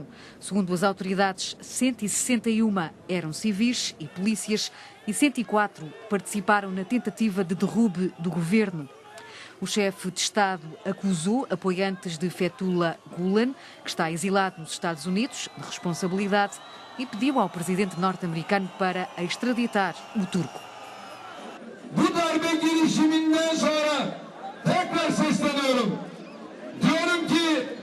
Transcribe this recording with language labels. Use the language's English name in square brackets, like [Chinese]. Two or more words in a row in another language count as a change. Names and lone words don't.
[Portuguese] Segundo as autoridades, 161 eram civis e polícias e 104 participaram na tentativa de derrube do governo. O chefe de Estado acusou apoiantes de Fethullah Gulen, que está exilado nos Estados Unidos, de responsabilidade e pediu ao presidente norte-americano para extraditar o turco. [Turkish] Bu darbe girişiminden sonra tekrar sesleniyorum. Diyorum ki